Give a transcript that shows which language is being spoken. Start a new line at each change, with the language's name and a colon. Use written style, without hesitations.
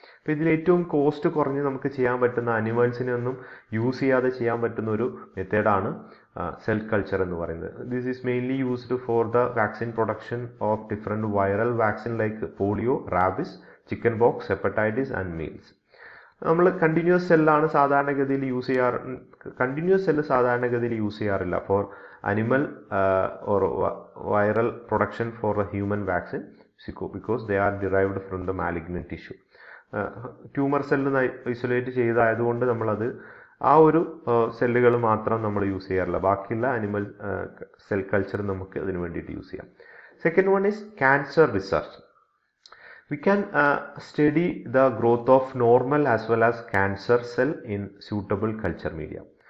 Malayalam: അപ്പോൾ ഇതിൽ ഏറ്റവും കോസ്റ്റ് കുറഞ്ഞ് നമുക്ക് ചെയ്യാൻ പറ്റുന്ന അനിമൽസിനെ ഒന്നും യൂസ് ചെയ്യാതെ ചെയ്യാൻ പറ്റുന്ന ഒരു മെത്തേഡാണ് സെൽ കൾച്ചർ എന്ന് പറയുന്നത്.
English: This is mainly used for the vaccine production of different viral vaccine like polio, rabies, chicken pox, hepatitis and measles.
Malayalam: നമ്മൾ കണ്ടിന്യൂസ് സെല്ലാണ് സാധാരണഗതിയിൽ യൂസ് ചെയ്യാറ്. കണ്ടിന്യൂസ് സെല്ല് സാധാരണഗതിയിൽ യൂസ് ചെയ്യാറില്ല four
English: animal or viral production for a human vaccine because they are derived from the malignant tissue.
Malayalam: Tumour cell isolate ചെയ്തായതുകൊണ്ട് നമ്മളത് ആ ഒരു സെല്ലുകൾ മാത്രം നമ്മൾ യൂസ് ചെയ്യാറില്ല. ബാക്കിയുള്ള അനിമൽ സെൽ കൾച്ചർ നമുക്ക് അതിന് വേണ്ടിയിട്ട് യൂസ് ചെയ്യാം.
English: Second one is cancer research. We can study the growth of normal as well as cancer cell in suitable culture media.